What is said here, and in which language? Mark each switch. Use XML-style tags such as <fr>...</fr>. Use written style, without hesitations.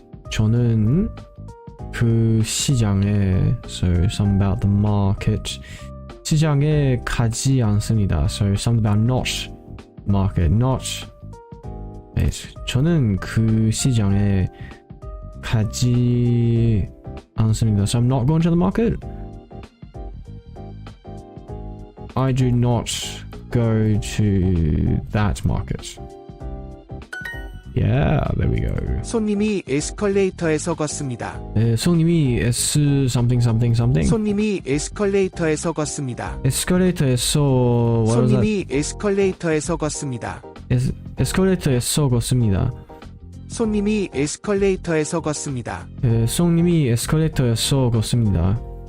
<ko>저는 그 시장에</ko> <en>so something about the market</en> <ko>시장에 가지 않습니다.</ko> <en>So something about not market not</en> <ko>저는 그 시장에 가지 않습니다.</ko> <en>So I'm not going to the market. I do not go to that market. Yeah, there we go.</en> <ko>손님이 에스컬레이터에서 걷습니다. 손님이</ko> <en>something.</en> <ko>손님이 에스컬레이터에서 걷습니다. 에스컬레이터에서 손님이 에스컬레이터에서 걷습니다. 에스컬레이터에서 걷습니다. 손님이 에스컬레이터에서 걷습니다. 손님이 에스컬레이터에서 걷습니다.</ko>